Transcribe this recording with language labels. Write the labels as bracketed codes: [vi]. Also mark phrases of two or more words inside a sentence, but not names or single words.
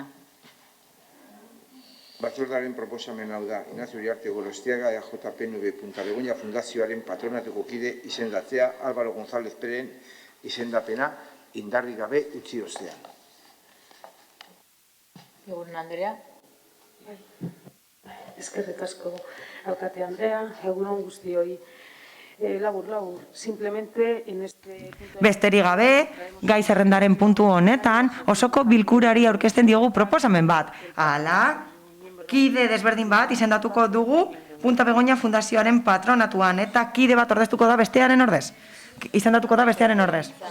[eu] Batzordearen proposamen hau da, Ignacio Uriarte Gorostiaga, EAJ-PNV Punta Begoña Fundazioaren patronatuko kide izendatzea, Álvaro González Peren izendapena indarrik gabe utzi ostean. Eguren Andrea. Eskerrik asko, alkate Andrea, egunon guztioi. Labur, [es] simplemente en este... [eu] Besterik gabe, gai zerrendaren puntu honetan, osoko bilkurari aurkezten diogu proposamen bat. Hala, kide desberdin bat izendatuko dugu Punta Begoña Fundazioaren patronatuan, eta kide bat ordeztuko da bestearen ordez. Izendatuko da bestearen ordez.